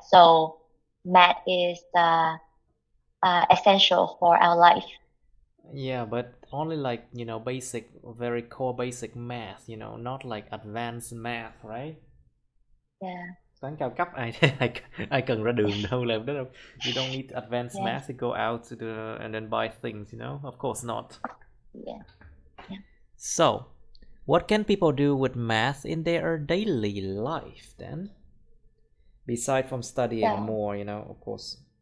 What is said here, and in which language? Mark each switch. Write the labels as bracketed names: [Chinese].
[English] So math is essential for our life. Yeah, but only like, you know, basic, very core basic math, you know, not like advanced math, right? Yeah. [Vietnamese] Toán cao cấp ai cần ra đường đâu làm đó đâu. [English] You don't need advanced Yes. math to go out to the and then buy things, you know? Of course not. Yeah. Yeah. So, what can people do with math in their daily life then? Beside from studying more, you know, of course.